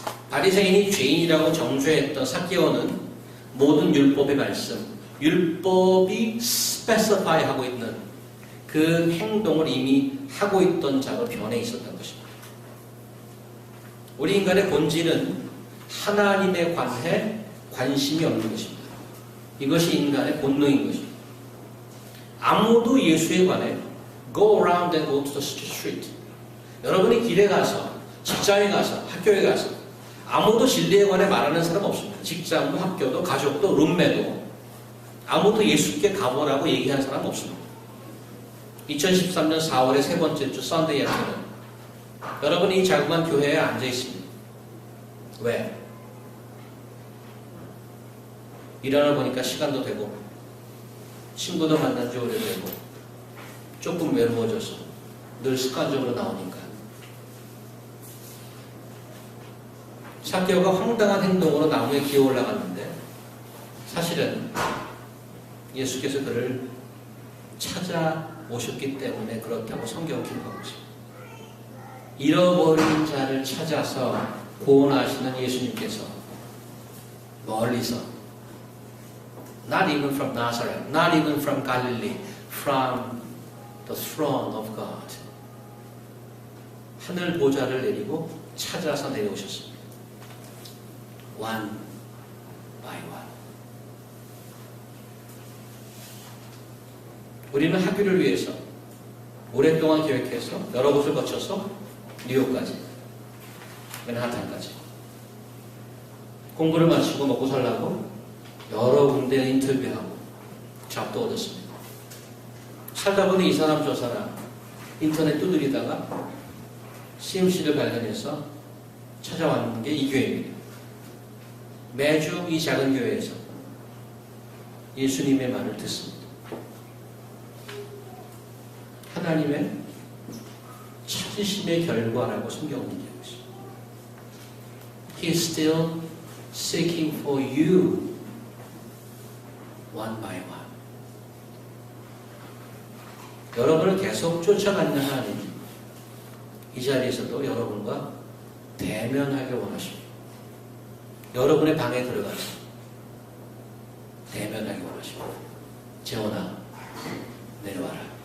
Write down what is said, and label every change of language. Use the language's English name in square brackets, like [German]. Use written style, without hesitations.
[Korean] 바리새인이 죄인이라고 정죄했던 삭개오는 모든 율법의 말씀, 율법이 스페시파이 하고 있는 그 행동을 이미 하고 있던 자로 변해 있었던 것입니다. 우리 인간의 본질은 하나님에 관해 관심이 없는 것입니다. 이것이 인간의 본능인 것입니다. 아무도 예수에 관해 [English] go around and go to the street. [Korean] 여러분이 길에 가서, 직장에 가서, 학교에 가서 아무도 진리에 관해 말하는 사람 없습니다. 직장도, 학교도, 가족도, 룸메도 아무도 예수께 가보라고 얘기하는 사람 없습니다. 2013년 4월의 세 번째 주 썬데이 아침은 여러분이 이 자그마한 교회에 앉아 있습니다. 왜? 일하다 보니까 시간도 되고 친구도 만난 지 오래되고 조금 외로워져서 늘 습관적으로 나오니까. 삭개오가 황당한 행동으로 나무에 기어 올라갔는데 사실은 예수께서 그를 찾아오셨기 때문에 그렇다고 성경은 기록하고 있습니다. 잃어버린 자를 찾아서 구원하시는 예수님께서 멀리서 [English] not even from Nazareth, not even from Galilee, from the throne of God. [Korean] 하늘 보좌를 내리고 찾아서 내려오셨습니다. [English] One by one. [Korean] 우리는 학교를 위해서 오랫동안 계획해서 여러 곳을 거쳐서 뉴욕까지, 맨하탄까지 공부를 마치고 먹고 살라고 여러 군데 인터뷰하고 잡도 얻었습니다. 살다 보니 이 사람 저 사람 인터넷 두드리다가 CMC를 발견해서 찾아왔는 게 이 교회입니다. 매주 이 작은 교회에서 예수님의 말을 듣습니다. 하나님의 찾으심의 결과라고 성경은 얘기하고 있습니다. [English] He is still seeking for you one by one. [Korean] 여러분을 계속 쫓아가는 하나님, 이 자리에서도 여러분과 대면하길 원하십니다. 여러분의 방에 들어가서 대면하길 원하십니다. 재원아, 내려와라.